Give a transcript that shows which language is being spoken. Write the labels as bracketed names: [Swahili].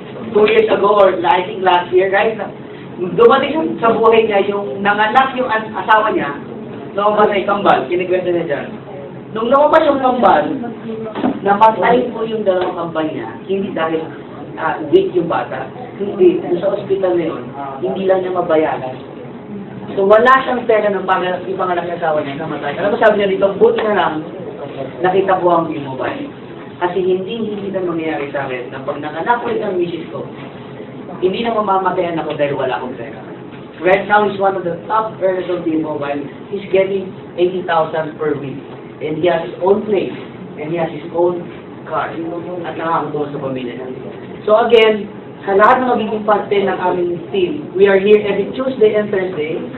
[English] 2 years ago or I think last year, right? [Filipino] Dumating sa buhay niya yung nanganak yung asawa niya. Lumabas ay kambal. Kinikwento niya dyan. Nung lumabas yung kambal, napatay po yung dalawang kambal niya. Hindi dahil weak yung bata. Hindi. Sa ospital na yun, hindi lang niya mabayaran. So wala siyang pera ng ipanganak ng asawa niya, namatay. Alam mo sabi niya dito, buti na lang, nakita ko ang B-Mobile. Kasi hindi na mangyayari sa akin na pag nanganak ulit ang misis ko, hindi na mamamatayan ako dahil wala akong pera. [English] Right now, he's one of the top earners of B-Mobile. He's getting 80,000 per week. And he has his own place. And he has his own car. [Filipino] At nakakatulong sa pamilya niya. So again, sa lahat ng magiging parte ng aming team, [English] we are here every Tuesday and Thursday.